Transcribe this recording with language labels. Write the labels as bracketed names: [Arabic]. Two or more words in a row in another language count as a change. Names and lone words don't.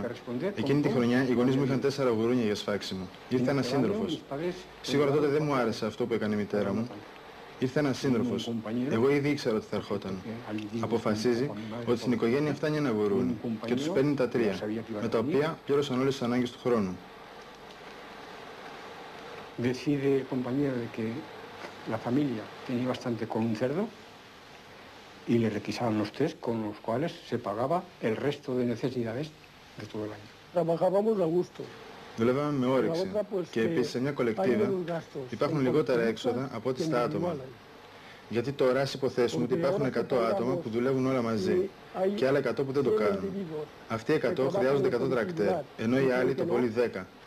[Greek] Εκείνη τη χρονιά οι γονείς μου είχαν 4 γουρούνια για σφάξιμο. Ήρθε ένας σύντροφος. Σίγουρα τότε δεν μου άρεσε αυτό που έκανε η μητέρα μου. Ήρθε ένας σύντροφος. Εγώ ήδη ήξερα ότι θα ερχόταν. Αποφασίζει ότι στην οικογένεια φτάνει ένα γουρούνι και τους παίρνει τα 3, με τα οποία πλήρωσαν όλες τις ανάγκες του χρόνου. [Spanish] Decide, compañero, de que la familia tenía bastante con un cerdo y le requisaban los 3 con los cuales se pagaba el resto de necesidades de todo el año. Trabajábamos a gusto. [Greek] Δουλεύαμε με όρεξη και επίσης σε μια κολεκτίβα υπάρχουν λιγότερα έξοδα από ό,τι στα άτομα. Γιατί τώρα ας υποθέσουμε ότι υπάρχουν 100 άτομα που δουλεύουν όλα μαζί και άλλα 100 που δεν το κάνουν. Αυτοί οι 100 χρειάζονται 100 τρακτέρ, ενώ οι άλλοι το πολύ 10.